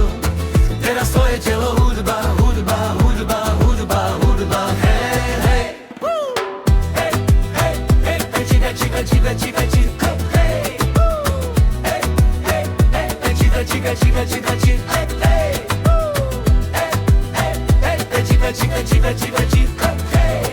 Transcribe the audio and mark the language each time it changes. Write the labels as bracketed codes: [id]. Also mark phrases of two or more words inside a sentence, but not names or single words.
[sk] Teraz tvoje telo hudba, hudba, hudba, hudba, hudba, hej, hej. Hej, hej, hej, [es] čika, čika, čika, čika, čika, hej. Hej, hej, hej, čika, čika, čika, čika, čika, hej. Chica, chica, chica, chica, hey.